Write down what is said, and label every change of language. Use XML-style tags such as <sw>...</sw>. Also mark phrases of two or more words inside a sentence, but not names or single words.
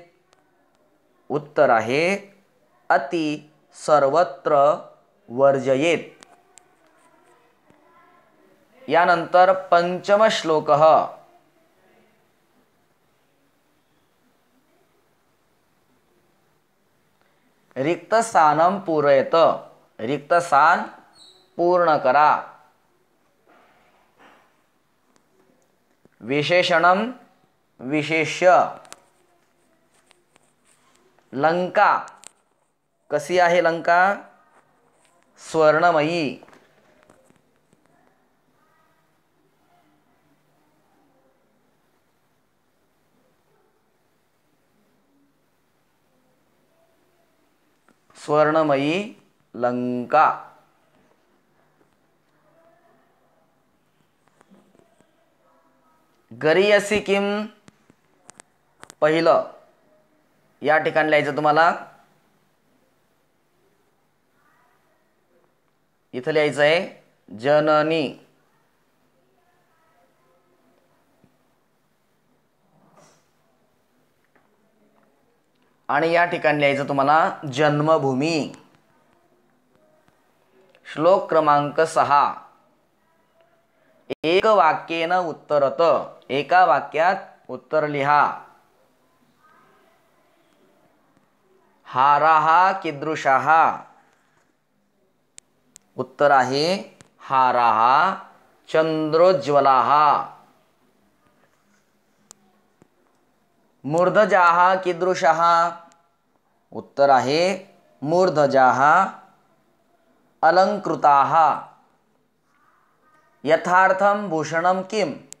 <mr>उत्तर आहे</mr> <sa>अति सर्वत्र वर्जयेत्। यानंतर पंचम श्लोकः। रिक्तस्थानं पूरयत,</sa> <mr>रिक्तस्थान पूर्ण करा।</mr> <sa>विशेषणं विशेष्य।</sa> <mr>लंका कशी आहे?</mr> <sa>लंका स्वर्णमयी। स्वर्णमयी लंका। गरीयसी किम?</sa> <mr>पहिलं या ठिकाणी लिहायचं तुम्हाला। इथं लिहायचं आहे जननी। आणि या ठिकाणी लिहायचं तुम्हाला जन्मभूमी।</mr> <sa>श्लोक क्रमांक 6, एक वाक्येन उत्तरत,</sa> <mr>एका वाक्यात उत्तर लिहा।</mr> <sa>हाराः कीदृशाः?</sa> <mr>उत्तर आहे</mr> <sa>हाराः चंद्रोज्ज्वलाः। मूर्धजाः कीदृशाः?</sa> <mr>उत्तर आहे</mr> <sa>मूर्धजाः अलंकृताः। यथार्थं भूषणं किम?</sa>